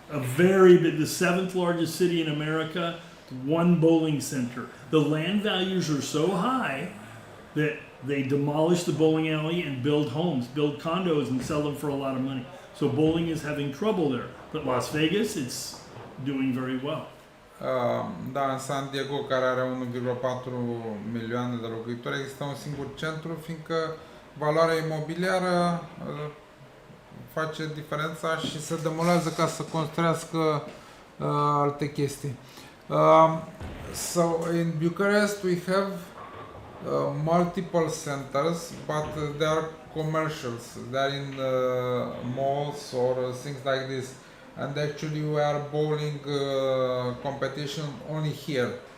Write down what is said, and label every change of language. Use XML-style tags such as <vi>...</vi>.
<en>A very big, the 7th largest city in America, one bowling center. The land values are so high that they demolish the bowling alley and build homes, build condos and sell them for a lot of money. So bowling is having trouble there. But Las Vegas, it's doing very well.</en> <ro>Da, în San Diego, care are 1,4 milioane de locuitori, există un singur centru, fiindcă valoarea imobiliară face diferența și se demolează ca să construiască alte chestii.</ro> <en>So in Bucharest we have multiple centers, but they are commercials. They are in malls or things like this. And actually we are bowling competition only here.</en>